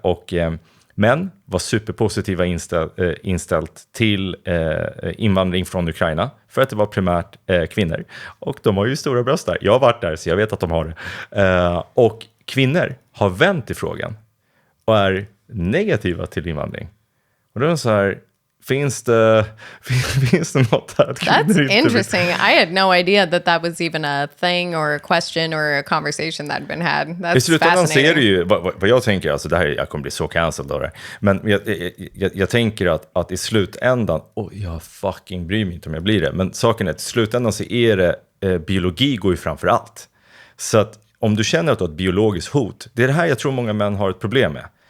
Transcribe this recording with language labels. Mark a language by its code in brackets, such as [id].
[sv] Och män var superpositiva inställt till invandring från Ukraina, för att det var primärt kvinnor. Och de har ju stora bröst där. Jag har varit där, så jag vet att de har det. Och kvinnor har vänt i frågan och är negativa till invandring. Och då är det så här, finns det något här? [en] That's interesting. I had no idea that was even a thing or a question or a conversation that had been had. That's [sv] I slutändan ser du [en] fascinating. [sv] ju, vad jag tänker, alltså det här, jag kommer bli så cancelled av det. Men jag tänker att i slutändan, jag fucking bryr mig inte om jag blir det. Men saken är att i slutändan så är det, biologi går ju framför allt. Så att om du känner att du har ett biologiskt hot, det är det här jag tror många män har ett problem med.